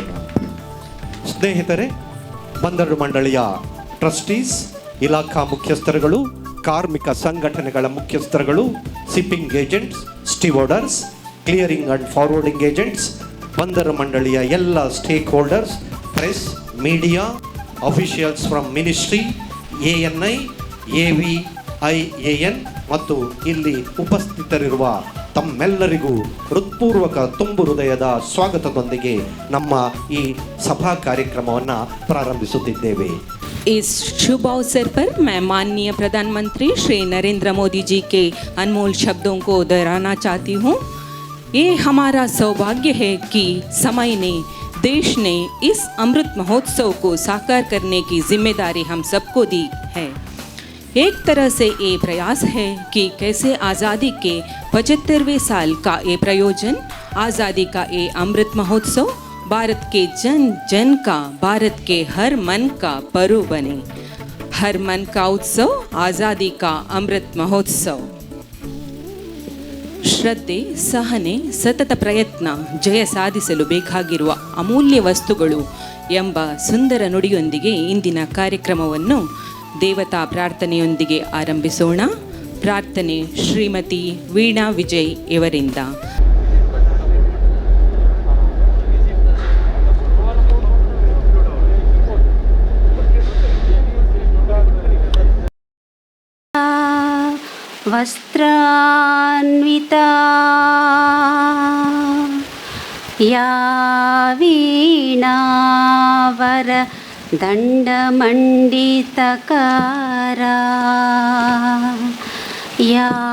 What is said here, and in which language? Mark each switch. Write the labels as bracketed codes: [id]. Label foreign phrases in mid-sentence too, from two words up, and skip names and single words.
[kn] ಸ್ನೇಹಿತರೆ, ಬಂದರು ಮಂಡಳಿಯ ಟ್ರಸ್ಟೀಸ್, ಇಲಾಖಾ ಮುಖ್ಯಸ್ಥರುಗಳು, ಕಾರ್ಮಿಕ ಸಂಘಟನೆಗಳ ಮುಖ್ಯಸ್ಥರುಗಳು, [en] shipping agents, stevedores, clearing and forwarding agents, [kn] ಬಂದರು ಮಂಡಳಿಯ ಎಲ್ಲ [en] stake holders, press, media, officials from ministry, [kn] ANI, AVIAN ಮತ್ತು ಇಲ್ಲಿ ಉಪಸ್ಥಿತರಿರುವ ತಮ್ಮೆಲ್ಲರಿಗೂ ಹೃತ್ಪೂರ್ವಕ ತುಂಬು ಹೃದಯದ ಸ್ವಾಗತದೊಂದಿಗೆ ನಮ್ಮ ಈ ಸಭಾ ಕಾರ್ಯಕ್ರಮವನ್ನು ಪ್ರಾರಂಭಿಸುತ್ತಿದ್ದೇವೆ. [hi] इस शुभ अवसर पर मैं माननीय प्रधानमंत्री श्री नरेंद्र मोदी जी के अनमोल शब्दों को दोहराना चाहती हूँ. ये हमारा सौभाग्य है कि समय ने, देश ने इस अमृत महोत्सव को साकार करने की जिम्मेदारी हम सबको दी है. एक तरह से ये प्रयास है कि कैसे आज़ादी के 75वें साल का ये प्रयोजन, आज़ादी का ये अमृत महोत्सव भारत के जन जन का, भारत के हर मन का पर्व बने. हर मन का उत्सव, आज़ादी का अमृत महोत्सव. [kn] ಶ್ರದ್ಧೆ, ಸಹನೆ, ಸತತ ಪ್ರಯತ್ನ ಜಯ ಸಾಧಿಸಲು ಬೇಕಾಗಿರುವ ಅಮೂಲ್ಯ ವಸ್ತುಗಳು ಎಂಬ ಸುಂದರ ನುಡಿಯೊಂದಿಗೆ ಇಂದಿನ ಕಾರ್ಯಕ್ರಮವನ್ನು ದೇವತಾ ಪ್ರಾರ್ಥನೆಯೊಂದಿಗೆ ಆರಂಭಿಸೋಣ. ಪ್ರಾರ್ಥನೆ ಶ್ರೀಮತಿ ವೀಣಾ ವಿಜಯ್ ಇವರಿಂದ. [sa] वस्त्रान्विता या वीणावर दण्डमण्डितकरा या